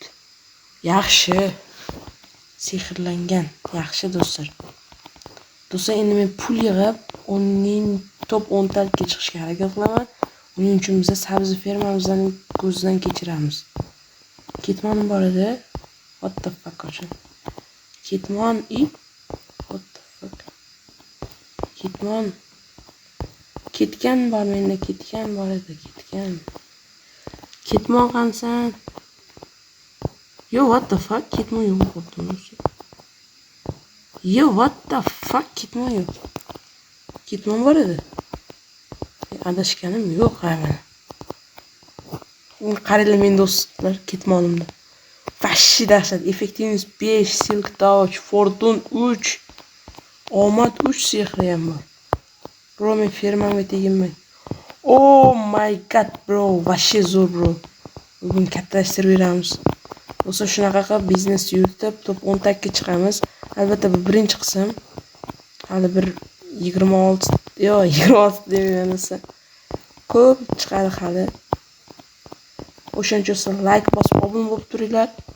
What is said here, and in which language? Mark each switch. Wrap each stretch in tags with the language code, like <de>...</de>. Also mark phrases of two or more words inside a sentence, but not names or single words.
<uz>Yaxshi. Sehrlangan. Yaxshi do'stlar. Do'stlar, endi men pul yig'ib, uning top 10 talikka chiqishga harakat qilaman. Uning uchun biz sabzi fermamizdan ko'zdan kechiramiz. Ketmonim bor edi.</uz> <en>What the fuck ochun. Ketmon it. What the fuck.</en> <uz>Ketgan bor menda, ketgan bor edi, ketgan. Ketmon qansan?</uz> <en>Yo, what the fuck?</en> <uz>Ketmon yo'q bo'ldi.</uz> <en>Yo, what the fuck?</en> <uz>Ketmon yo'q. Ketmon bor edi. Adashganim yo'q mana. Qaranglar men do'stlar, ketmonimda. Vashshi dahshat. Effektivность 5,</uz> <en>silk touch,</en> <uz>fortun 3, omad 3 sehri ham bor. Bro, men fermamga teginmay.</uz> <en>Oh my god bro,</en> <uz>vashshi zo'r bro. Bugun kattalashtirib beramiz. Bo'lsa shunaqa qilib biznes yuritib, top 10 takka chiqamiz. Albatta bu birinchi qism. Hali bir 26 deymansa. Ko'p chiqadi hali. O'shancha olsa like bosib obuna bo'lib turinglar.</uz>